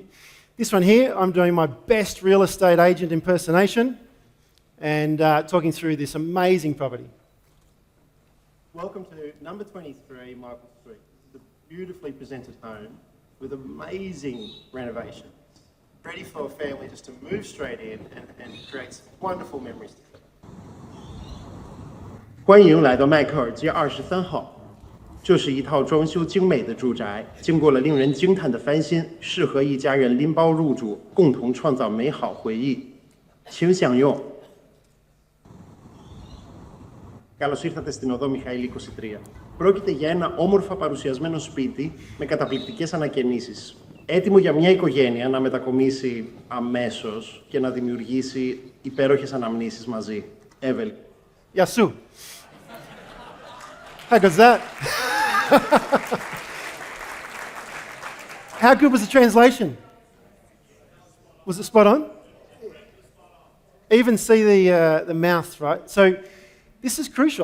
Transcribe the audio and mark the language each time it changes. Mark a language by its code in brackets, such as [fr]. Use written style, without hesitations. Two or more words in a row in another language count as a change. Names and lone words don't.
[en] This one here, I'm doing my best real estate agent impersonation and talking through this amazing property. Welcome to number 23, Michael Street. This is a beautifully presented home with amazing renovations, ready for a family just to move straight in and create some wonderful memories. [zh] 欢迎来到迈克尔街23号。这是一套装修精美的住宅，经过了令人惊叹的翻新，适合一家人拎包入住，共同创造美好回忆。请享用。 [el] Καλώς ήρθατε στην οδό Μιχαήλ 23. Πρόκειται για ένα όμορφα παρουσιασμένο σπίτι με καταπληκτικές ανακαινήσεις. Έτοιμο για μια οικογένεια να μετακομίσει αμέσως και να δημιουργήσει υπέροχες αναμνήσεις μαζί. [en] Εύελ. [el] Γεια σου. [en] How good's that? How good was the translation? Was it spot on? Even see the mouth, right? So this is crucial.